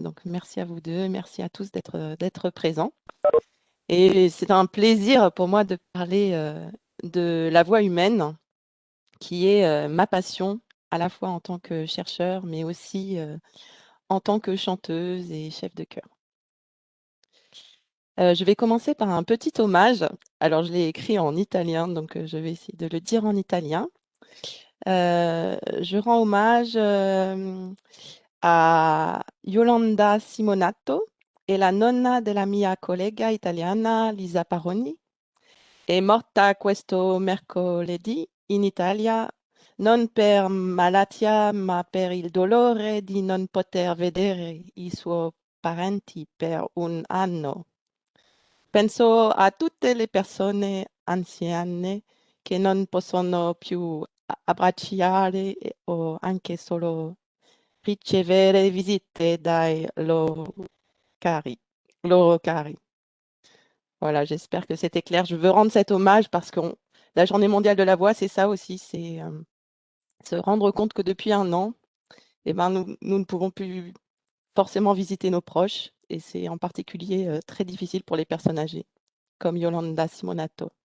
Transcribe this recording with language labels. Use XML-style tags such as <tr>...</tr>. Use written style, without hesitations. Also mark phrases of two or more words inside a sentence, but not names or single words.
<fr>Donc, merci à vous deux, merci à tous d'être présents. Et c'est un plaisir pour moi de parler de la voix humaine, qui est ma passion, à la fois en tant que chercheur, mais aussi en tant que chanteuse et chef de chœur. Je vais commencer par un petit hommage. Alors, je l'ai écrit en italien, donc je vais essayer de le dire en italien. Je rends hommage a</fr> <it>Yolanda Simonato, è la nonna della mia collega italiana Lisa Paroni. È morta questo mercoledì in Italia, non per malattia, ma per il dolore di non poter vedere i suoi parenti per un anno. Penso a tutte le persone anziane che non possono più abbracciare o anche solo ricevere visite dai cari, loro cari.</it> <fr>Voilà, j'espère que c'était clair. Je veux rendre cet hommage parce que la Journée mondiale de la voix, c'est ça aussi, c'est se rendre compte que depuis un an, eh ben, nous ne pouvons plus forcément visiter nos proches et c'est en particulier très difficile pour les personnes âgées, comme Yolanda Simonato.</fr>